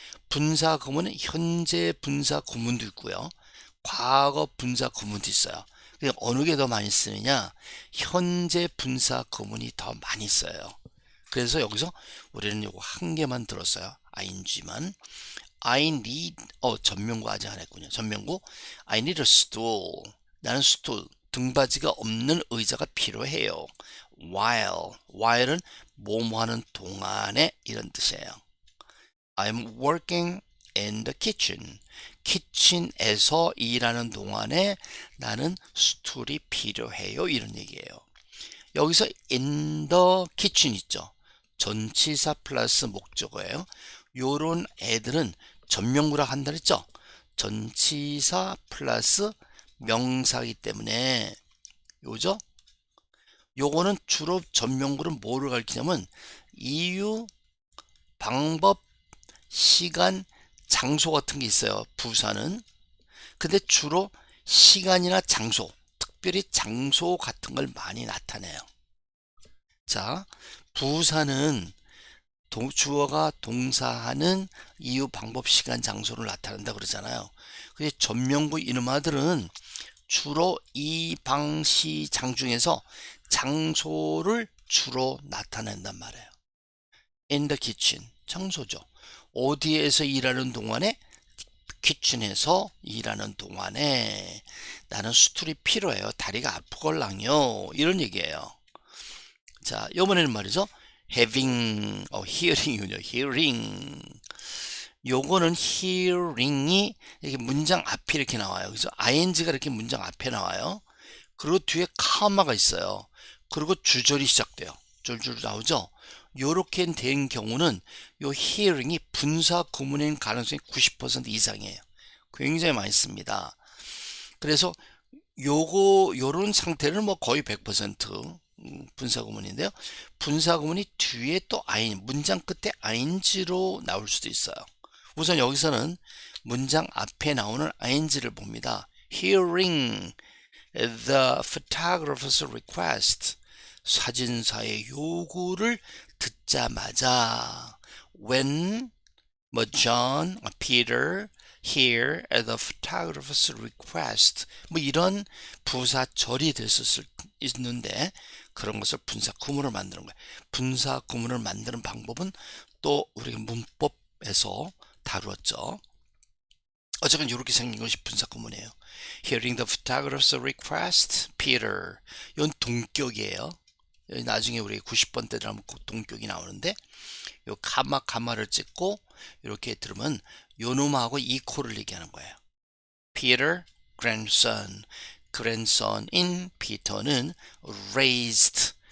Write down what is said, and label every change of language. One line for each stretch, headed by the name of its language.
Korean: 분사 구문은 현재 분사 구문도 있고요. 과거 분사 구문도 있어요. 어느 게 더 많이 쓰느냐? 현재 분사 구문이 더 많이 써요. 그래서 여기서 우리는 요거 한 개만 들었어요. ing만.
English: I need
Korean: 전명구 아직 안 했군요.
English: 전명구 I need a stool.
Korean: 나는 스툴 등받이가 없는 의자가 필요해요. while은 뭐뭐 하는 동안에 이런 뜻이에요.
English: I'm working in the kitchen.
Korean: 키친에서 일하는 동안에 나는 스툴이 필요해요. 이런 얘기예요. 여기서
English: in the kitchen
Korean: 있죠. 전치사 플러스 목적어예요. 요런 애들은 전명구라 한다 그랬죠. 전치사 플러스 명사이기 때문에 요죠. 요거는 주로 전명구를 뭐를 가리키냐면 이유, 방법, 시간, 장소 같은 게 있어요. 부사는. 근데 주로 시간이나 장소, 특별히 장소 같은 걸 많이 나타내요. 자, 부사는 주어가 동사하는 이유, 방법, 시간, 장소를 나타낸다 그러잖아요. 근데 전명구 이놈아들은 주로 이, 방, 시, 장 중에서 장소를 주로 나타낸단 말이에요.
English: In the kitchen,
Korean: 장소죠. 어디에서 일하는 동안에? 키친에서 일하는 동안에 나는 스툴이 필요해요. 다리가 아프걸랑요. 이런 얘기예요. 자, 이번에는 말이죠. hearing이군요.
English: hearing.
Korean: 요거는 hearing이 이렇게 문장 앞에 이렇게 나와요. 그래서 ing가 이렇게 문장 앞에 나와요. 그리고 뒤에 카마가 있어요. 그리고 주절이 시작돼요. 줄줄 나오죠. 요렇게 된 경우는 요 hearing이 분사 구문인 가능성이 90% 이상이에요. 굉장히 많이 씁니다. 그래서 요런 상태는 뭐 거의 100% 분사 구문인데요. 분사 구문이 뒤에 또 ing, 문장 끝에 ing로 나올 수도 있어요. 우선 여기서는 문장 앞에 나오는 ing를 봅니다.
English: Hearing the photographer's request.
Korean: 사진사의 요구를 듣자마자 when 뭐 John, Peter here
English: at the photographer's request
Korean: 뭐 이런 부사절이 됐을 수 있는데 그런 것을 분사 구문을 만드는 거예요. 분사 구문을 만드는 방법은 또 우리가 문법에서 다루었죠. 어쨌든 이렇게 생긴 것이 분사 구문이에요.
English: Hearing the photographer's request, Peter.
Korean: 이건 동격이에요. 나중에 우리 90번 때 들어가면 동격이 나오는데 요 가마를 찍고 이렇게 들으면 요 놈하고 이코를 얘기하는 거예요.
English: Peter, grandson. grandson인
Korean: 피터는
English: raised.